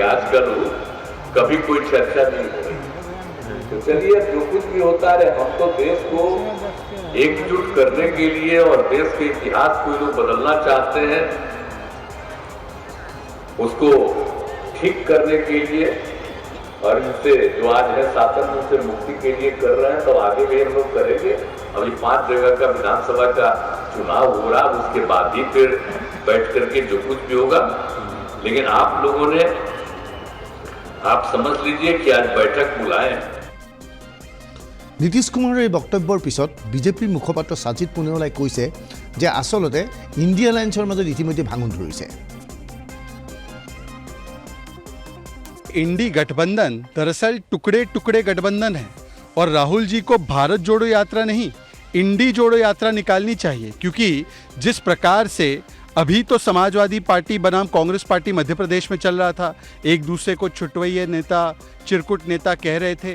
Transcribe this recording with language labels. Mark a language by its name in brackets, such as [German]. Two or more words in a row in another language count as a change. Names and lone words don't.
[Hindi] आजकल कभी कोई चर्चा नहीं हो रही। तो चलिए, जो कुछ भी होता है, हम तो देश को एकजुट करने के लिए और देश के इतिहास को जो बदलना चाहते हैं उसको ठीक करने के लिए और इनसे जो आज है शासन से मुक्ति के लिए कर रहे हैं, तो आगे भी हम लोग करेंगे। अभी 5 जगह का विधानसभा का चुनाव हो रहा, उसके बाद ही फिर बैठ करके जो कुछ भी होगा। लेकिन आप लोगों ने, आप समझ लीजिए कि आज बैठक बुलाए। [Assamese] নীতিশ কুমাৰৰ এই বক্তব্যৰ পিছত বিজেপিৰ মুখপাত্ৰ সাজিদ পুনেৱালাই কৈছে যে আচলতে ইণ্ডিয়া এলায়েন্সৰ মাজত ইতিমধ্যে ভাঙন ধৰিছে। [Hindi] इंडी गठबंधन दरअसल टुकड़े टुकड़े गठबंधन है और राहुल जी को भारत जोड़ो यात्रा नहीं, इंडी जोड़ो यात्रा निकालनी चाहिए। क्योंकि जिस प्रकार से अभी तो समाजवादी पार्टी बनाम कांग्रेस पार्टी मध्य प्रदेश में चल रहा था, एक दूसरे को छुटवैये नेता, चिरकुट नेता कह रहे थे।